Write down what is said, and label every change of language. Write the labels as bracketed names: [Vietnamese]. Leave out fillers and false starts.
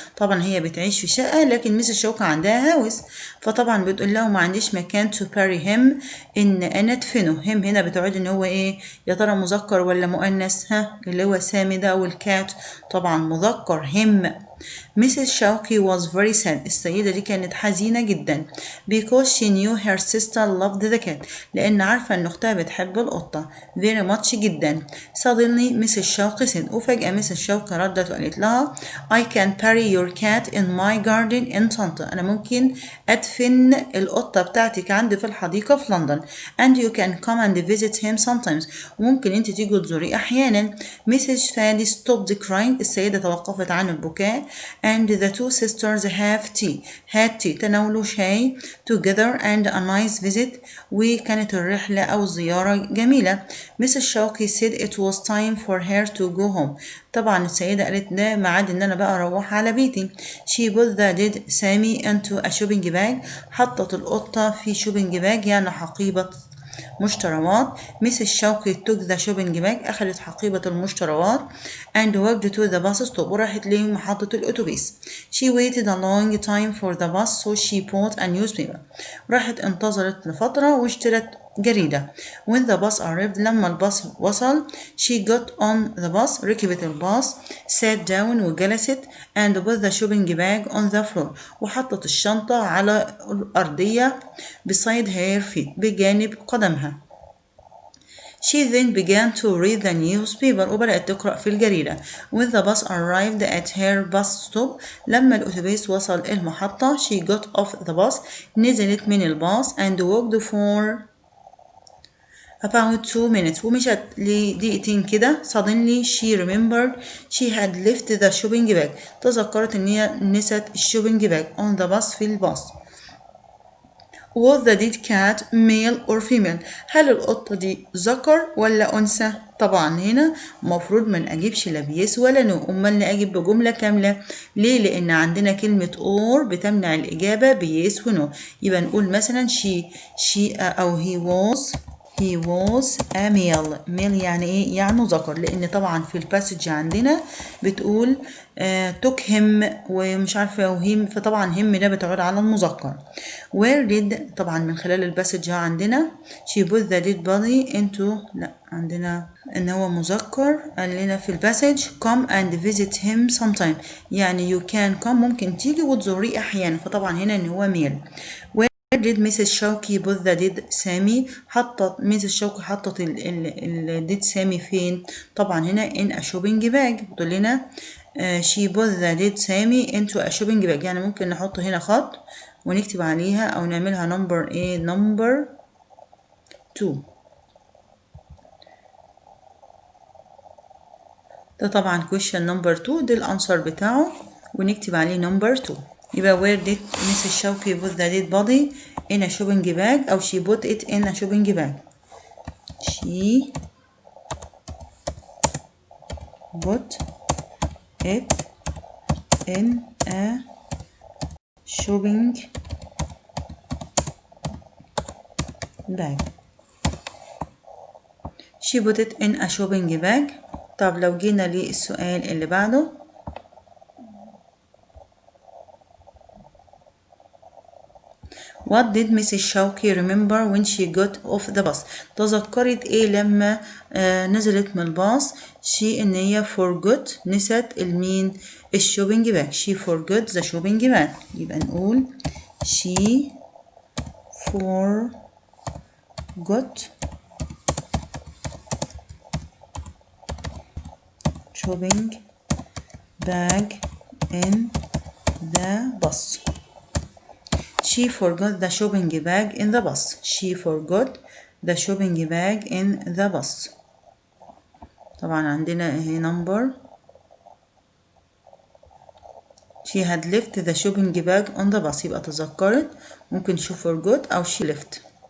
[Arabic] طبعا هي بتعيش في شقة لكن ميس شوكة عندها هاوس. فطبعا بتقول له ما عنديش مكان [English] to bury him [Arabic] إن أنا أدفنه. هم هنا بتعود إن هو إيه يا ترى مذكر ولا مؤنث؟ اللي هو سامي ده والكات طبعا مذكر him. [English] Mrs. Shawqi was very sad. [Arabic] السيدة دي كانت حزينة جدا [English] because she knew her sister loved the cat. [Arabic] لأن عارفة إن أختها بتحب القطة [English] very much [Arabic] جدا. [English] Suddenly Mrs. Shawqi said. [Arabic] وفجأة [English] Mrs. Shawqi [Arabic] ردت وقالت لها [English] I can bury your cat in my garden in Tanta. [Arabic] أنا ممكن أدفن القطة بتاعتك عندي في الحديقة في لندن. [English] and you can come and visit him sometimes. [Arabic] وممكن أنت تيجي تزوريه أحيانا. [English] Mrs. Fadi stopped crying. [Arabic] السيدة توقفت عن البكاء. [English] and the two sisters had tea. [Arabic] تناولوا شاي [English] together and a nice visit. [Arabic] وكانت الرحلة أو الزيارة جميلة. [English] Mrs. Shawqi said it was time for her to go home. [Arabic] طبعا السيدة قالت ده ميعاد إن أنا بقى أروح على بيتي. [English] she put the dead Sami into a shopping bag. [Arabic] حطت القطة في [English] shopping bag [Arabic] يعني حقيبة مشتريات. [English] Mrs. Shawqi took the shopping bag. [Arabic] أخذت حقيبة المشتريات [English] and walked to the bus stop. [Arabic] وراحت لمحطة الأتوبيس. [English] she waited a long time for the bus so she bought a newspaper. [Arabic] راحت انتظرت لفترة واشترت جريدة. [English] when the bus arrived. [Arabic] لما الباص وصل [English] she got on the bus. [Arabic] ركبت الباص [English] sat down [Arabic] وجلست [English] and put the shopping bag on the floor. [Arabic] وحطت الشنطة على الأرضية [English] beside her feet [Arabic] بجانب قدمها. [English] She then began to read the newspaper. [Arabic] وبدأت تقرأ في الجريدة. [English] When the bus arrived at her bus stop. [Arabic] لما الأتوبيس وصل المحطة [English] she got off the bus. [Arabic] نزلت من الباص [English] and walked for about 2 minutes. [Arabic] ومشت لدقيقتين كده. [English] Suddenly she remembered she had left the shopping bag. [Arabic] تذكرت إن هي نسيت الشوبينج باج [English] on the bus [Arabic] في الباص. [English] Was the dead cat male or female؟ [Arabic] هل القطة دي ذكر ولا أنثى؟ طبعا هنا المفروض ما نجيبش لا بيس ولا نو. أمال نجيب بجملة كاملة. ليه؟ لأن عندنا كلمة or بتمنع الإجابة بيس ونو. يبقى نقول مثلا [English] she أو he was a male. [Arabic] male يعني ايه؟ يعني ذكر. لان طبعا في الباسج عندنا بتقول [English] took him [Arabic] ومش عارفه وهيم. فطبعا him ده بتعود على المذكر. [English] where did [Arabic] طبعا من خلال الباسج عندنا [English] she put the dead body into. [Arabic] لا عندنا ان هو مذكر. قال لنا في الباسج [English] come and visit him sometime. [Arabic] يعني [English] you can come [Arabic] ممكن تيجي وتزوريه احيانا. فطبعا هنا ان هو male. [English] did Mrs. شوقي put the dead سامي؟ حطت Mrs. [Arabic] شوقي حطت ال dead سامي فين؟ طبعا هنا [English] in a shopping bag. بتقول لنا she put the dead سامي into a shopping bag. [Arabic] يعني ممكن نحط هنا خط ونكتب عليها أو نعملها number ايه؟ number 2. ده طبعا [English] question number 2 [Arabic] ده الأنسر بتاعه ونكتب عليه number 2. [English] يبقى where did Mrs. شوقي put the dead body in a shopping bag أو she put it in a shopping bag. she put it in a shopping bag. She put it in a shopping bag. [Arabic] طب لو جينا للسؤال اللي بعده، [English] What did Mrs. Shawky remember when she got off the bus? [Arabic] تذكرت ايه لما نزلت من الباص؟ إن هي [English] forgot، [Arabic] نسيت المين؟ الشوبينج باج. [English] She forgot the shopping bag. [Arabic] يبقى نقول [English] she forgot shopping bag in the bus. She forgot the shopping bag in the bus. She forgot the shopping bag in the bus. [Arabic] طبعا عندنا اهي number. [English] She had left the shopping bag on the bus. [Arabic] يبقى تذكرت، ممكن [English] she forgot أو she left.